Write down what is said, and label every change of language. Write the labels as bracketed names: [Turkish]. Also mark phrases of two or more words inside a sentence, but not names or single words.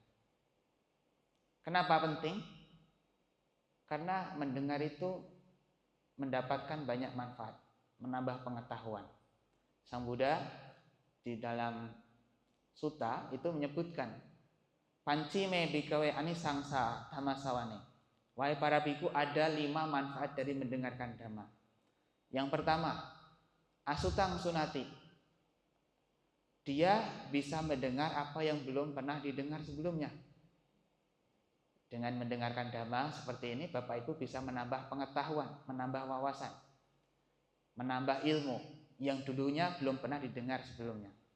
[Indonesian] Kenapa penting? Karena mendengar itu mendapatkan banyak manfaat, menambah pengetahuan. Sang Buddha di dalam sutta itu menyebutkan, [Pali] Panci me bikawe anisangsa dhammasawane. [Indonesian] Wahai para biku, ada 5 manfaat dari mendengarkan dhamma. Yang pertama, [Pali] asutang sunati. [Indonesian] Dia bisa mendengar apa yang belum pernah didengar sebelumnya. Dengan mendengarkan dhamma seperti ini, Bapak Ibu bisa menambah pengetahuan, menambah wawasan, menambah ilmu yang dulunya belum pernah didengar sebelumnya.